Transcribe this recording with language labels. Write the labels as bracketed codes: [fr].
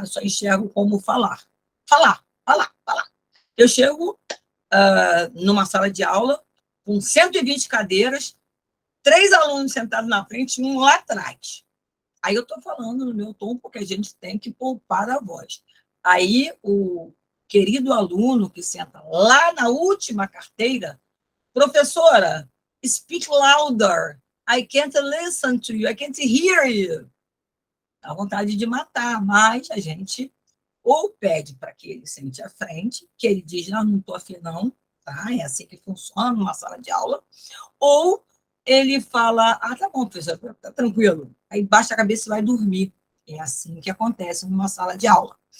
[pt] Eu só enxergo como falar. Falar. Eu chego numa sala de aula com 120 cadeiras, 3 alunos sentados na frente e um lá atrás. Aí eu estou falando no meu tom, porque a gente tem que poupar a voz. Aí o querido aluno que senta lá na última carteira [en] Professora, speak louder. I can't listen to you. I can't hear you. [pt] Dá vontade de matar, mas a gente ou pede para que ele sente à frente, que ele diz, não estou afim não, tá? É assim que funciona numa sala de aula, ou ele fala, tá bom, professor, tá tranquilo. Aí baixa a cabeça e vai dormir. É assim que acontece numa sala de aula.